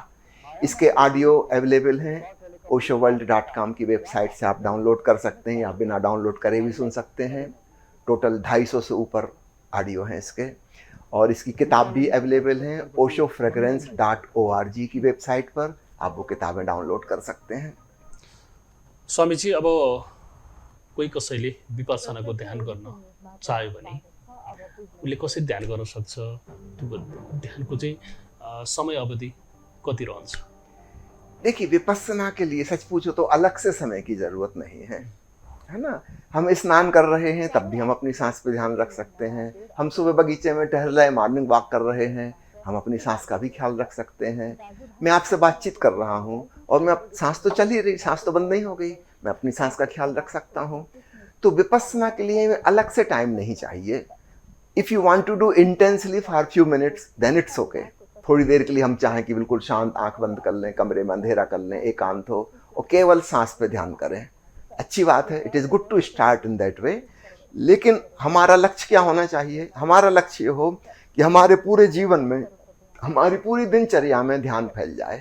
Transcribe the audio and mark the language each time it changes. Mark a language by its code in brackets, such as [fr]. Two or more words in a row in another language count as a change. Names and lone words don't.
[hi] इसके [en] audio available [hi] हैं, oshoworld.com की वेबसाइट से आप डाउनलोड कर सकते हैं, या बिना डाउनलोड करे भी सुन सकते हैं। टोटल 250 से ऊपर ऑडियो हैं इसके, और इसकी किताब भी अवेलेबल हैं oshofragrance.org की वेबसाइट पर। आप वो किताबें डाउनलोड कर सकते हैं। [ne] स्वामीजी, अब कोही कसैले विपस्सनाको ध्यान गर्न चाह्यो भने उसले कसरी ध्यान गर्न सक्छ? त्यो ध्यानको चाहिँ समय अवधि कति रहन्छ? [hi] देखिए, विपस्सना के लिए सच पूछो तो अलग से समय की जरूरत नहीं है ना। हम स्नान कर रहे हैं तब भी हम अपनी सांस पे ध्यान रख सकते हैं। हम सुबह बगीचे में टहल रहे, [en] morning walk [hi] कर रहे हैं, हम अपनी सांस का भी ख्याल रख सकते हैं। मैं आपसे बातचीत कर रहा हूँ और मैं सांस तो चल ही रही, सांस तो बंद नहीं हो गई, मैं अपनी सांस का ख्याल रख सकता हूँ। तो विपस्सना के लिए अलग से टाइम नहीं चाहिए। [en] If you want to do intensely for few minutes then it's OK. [hi] थोड़ी देर के लिए हम चाहें कि बिल्कुल शांत आंख बंद कर लें, कमरे में अंधेरा कर लें, एकांत हो, और केवल सांस पे ध्यान करें, अच्छी बात है। [en] It is good to start in that way. [hi] लेकिन हमारा लक्ष्य क्या होना चाहिए? हमारा लक्ष्य ये हो कि हमारे पूरे जीवन में, हमारी पूरी दिनचर्या में ध्यान फैल जाए।